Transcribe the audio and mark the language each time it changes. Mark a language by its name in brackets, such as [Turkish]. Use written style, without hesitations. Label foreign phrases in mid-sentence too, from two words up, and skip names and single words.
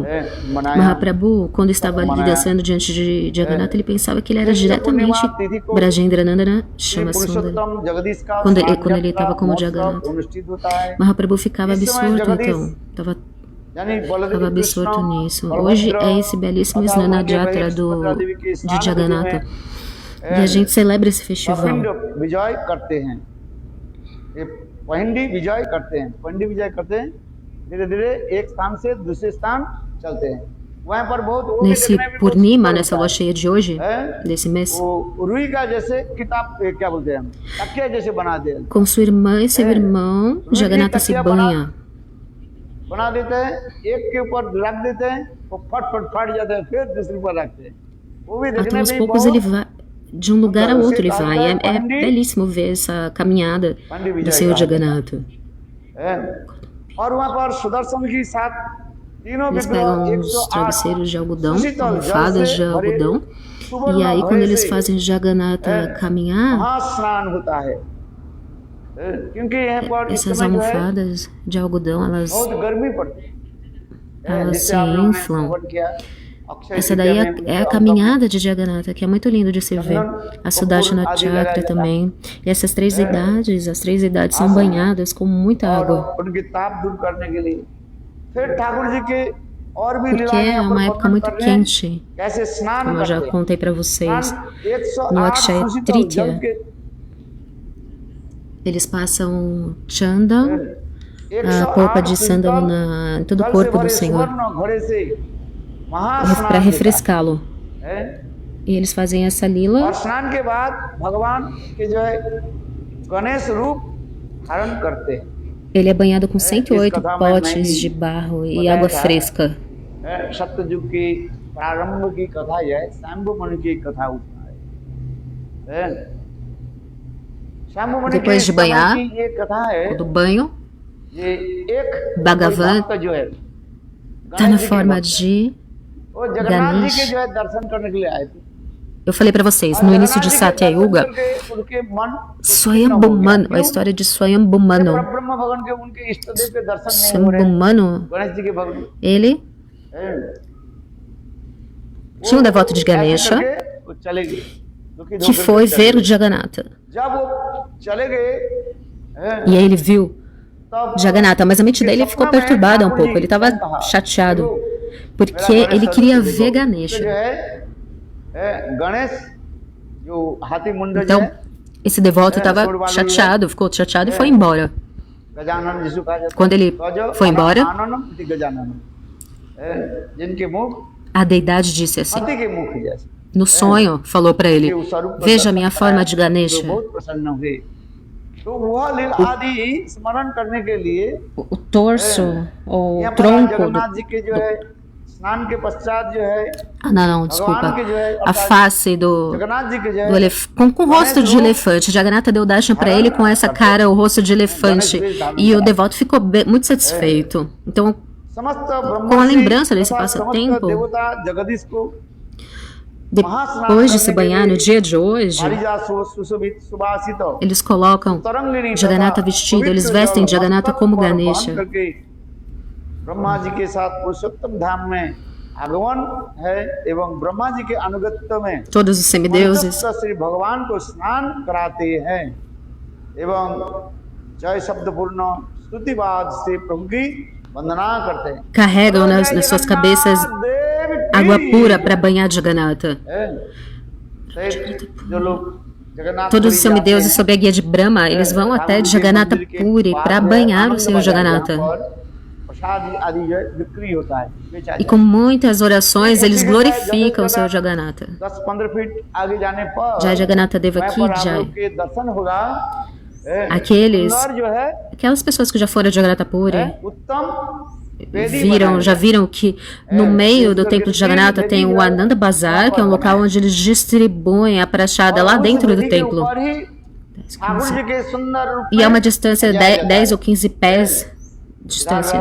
[Portuguese] Mahaprabhu, quando estava ali dançando diante de Jagannatha, ele pensava que ele era diretamente Brajendranandana Shyamasundara. Quando ele estava como Jagannatha, Mahaprabhu ficava absorto, então, estava absorto nisso. Hoje é esse belíssimo Snana Jatra de Jagannatha, e a gente celebra esse festival. [Hindi] पहंडी विजय करते हैं धीरे धीरे एक स्थान से दूसरे स्थान चलते हैं वहां पर बहुत [Portuguese] nesse Purnima, nessa lua cheia de hoje, desse mês, [Hindi] रुई का जैसे किताब क्या बोलते हैं तकिया जैसे बनाते हैं [Portuguese] com sua irmã e seu irmão, Jagannatha se banha. [Hindi] बना देते हैं एक के ऊपर रख देते हैं वो फट जाते हैं फिर दूसरे पर रखते हैं वो भी [Portuguese] Então aos poucos ele vai de um lugar ao outro, ele vai. É belíssimo ver essa caminhada do Senhor Jagannatha. [Hindi] और वहाँ पर सुदर्शन के साथ तीनों [Portuguese] Eles [Hindi] विग्रह [Portuguese] pegam 108 uns travesseiros de algodão, [Hindi] सुशीतल जल [Portuguese] almofadas [Hindi] से [Portuguese] de [Hindi] भरे [Portuguese] algodão, e [Hindi] सुवर्ण [Portuguese] aí quando [Hindi] भय [Portuguese] eles [Hindi] से [Portuguese] fazem Jagannatha caminhar, [Hindi] महास्नान होता है। क्योंकि यहाँ पर इस [Portuguese] essas [Hindi] समय जो है [Portuguese] almofadas de algodão, [Hindi] बहुत गर्मी पड़ती है, [Portuguese] elas [Hindi] जिससे [Portuguese] se [Hindi] आप लोगों ने [Portuguese] inflam. [Hindi] श्रवण किया। अक्षय [Portuguese] Essa [Hindi] तृतीया [Portuguese] daí [Hindi] में [Portuguese] é a caminhada de Jagannatha, que é muito lindo de se ver. A Sudarshana Chakra também. E essas três idades, as três idades são banhadas com muita água. [Hindi] और उनकी ताप दूर करने के लिए फिर ठाकुर जी के और भी [Portuguese] Porque [Hindi] लीलाएं [Portuguese] é [Hindi] यहाँ पर [Portuguese] uma época [Hindi] वर्णन [Portuguese] muito [Hindi] कर रहे हैं, [Portuguese] quente, [Hindi] कैसे स्नान [Portuguese] como eu já [Hindi] करते हैं। [Portuguese] contei para vocês. [Hindi] स्नान [Portuguese] No 108 Akshaya [Hindi] सुशीतल जल [Portuguese] Tritiya, [Hindi] के [Portuguese] eles passam chanda, a 108 polpa de [Hindi] सुशीतल [Portuguese] sândalo em todo o [Hindi] जल से [Portuguese] corpo do [Hindi] भरे [Portuguese] Senhor, [Hindi] सुवर्ण घड़े से [Portuguese] para [Hindi] महास्नान [Portuguese] refrescá-lo. [Hindi] है। [Portuguese] E eles fazem essa [Hindi] और [Portuguese] lila, [Hindi] स्नान के बाद भगवान के जो है गणेश रूप धारण करते हैं। [Portuguese] ele é banhado com 108 potes de barro e água fresca. [Hindi] सत्ययुग की प्रारंभ की कथा यह है, शंभु मुनि की कथा है। शंभु मुनि [Portuguese] Depois de banhar, [Hindi] की ये कथा है, [Portuguese] do banho, [Hindi] ये एक [Portuguese] Bhagavan [Hindi] भक्त जो है [Portuguese] está na forma de [Hindi] वो जगन्नाथ जी के [Portuguese] Ganesh. [Hindi] जो है दर्शन करने के लिए आए थे। [Portuguese] Eu falei para vocês, no início de Satya Yuga, Swayambhumano, a história de Swayambhumano. [Hindi] ब्रह्म भगवान के उनके इष्ट देव के दर्शन नहीं हो रहे, [Portuguese] Swayambhumano, [Hindi] गणेश जी के भक्त [Portuguese] ele tinha um devoto de Ganesha [Hindi] वो चले गए, दुखी [Portuguese] que [Hindi] होकर [Portuguese] foi [Hindi] चले [Portuguese] ver [Hindi] गए। [Portuguese] o Jagannatha. [Hindi] जब वो चले गए [Portuguese] E aí ele viu [Hindi] तब [Portuguese] Jagannatha, mas a mente dele ficou perturbada um pouco, ele estava chateado, porque ele queria ver Ganesha. [Hindi] जो है गणेश जो हाथी मुंड जो [Portuguese] Então, [Hindi] है [Portuguese] esse devoto estava chateado, ficou chateado e foi embora. [Hindi] गजानन जिसको कहा जाता है। [Portuguese] Quando ele [Hindi] तो जो foi embora, आननम इति गजानन, जिनके मुख [Portuguese] a deidade disse assim, [Hindi] हाथी के मुख जैसे, [Portuguese] no sonho, falou para ele, [Hindi] कि उस स्वरूप को [Portuguese] veja [Hindi] दर्शन [Portuguese] minha [Hindi] कराया, [Portuguese] forma de [Hindi] जो [Portuguese] Ganesha. [Hindi] बहुत प्रसन्न हुए। तो वह लीला आदि स्मरण करने के लिए [Portuguese] O torso, ou o [Hindi] यहाँ पर [Portuguese] tronco do... [Hindi] जगन्नाथ जी के जो है स्नान के पश्चात जो है [Portuguese] Ah, não, desculpa. [Hindi] भगवान के जो है [Portuguese] A face do [Hindi] जगन्नाथ जी के जो [Portuguese] do [Hindi] है [Portuguese] com o rosto de elefante. Jagannatha deu darshan para ele com essa cara, o rosto de elefante. E o devoto ficou muito satisfeito. Então, [Hindi] समस्त [Portuguese] com a lembrança desse passatempo, [Hindi] देवता जगदीश को [Portuguese] depois de se banhar no dia de hoje, [Hindi] हरिजा सुशोभित सुभाषित [Portuguese] eles colocam [Hindi] तरंगिणी [Portuguese] Jagannatha vestido, eles vestem Jagannatha como Ganesha. [Hindi] ब्रह्मा जी के साथ पुरुषोत्तम धाम में आगमन है एवं ब्रह्मा जी के अनुगत्य में [Portuguese] Todos os semideuses [Hindi] मनुष्य श्री भगवान को स्नान कराते हैं एवं जय शब्द पूर्ण स्तुतिवाद से प्रभु की वंदना करते हैं। [Portuguese] carregam nas suas cabeças água pura para banhar Jagannatha. [Hindi] जो लोग जगन्नाथ [Portuguese] Todos os semideuses sob a guia de Brahma, eles vão até Jagannatha Puri para banhar o Senhor Jagannatha. E com muitas orações, eles glorificam o Senhor Jagannatha. [Hindi] 10-15 फीट आगे जाने पर Jai Jagannatha Devaki Jai. के दर्शन होगा। [Portuguese] Aquelas pessoas que já foram a Jagannatha Puri [Hindi] उत्तम [Portuguese] já viram que no meio do templo de Jagannatha tem o Ananda Bazar, que é um local onde eles distribuem a prachada lá dentro do templo. E é uma distância de 10 ou 15 pés de distância.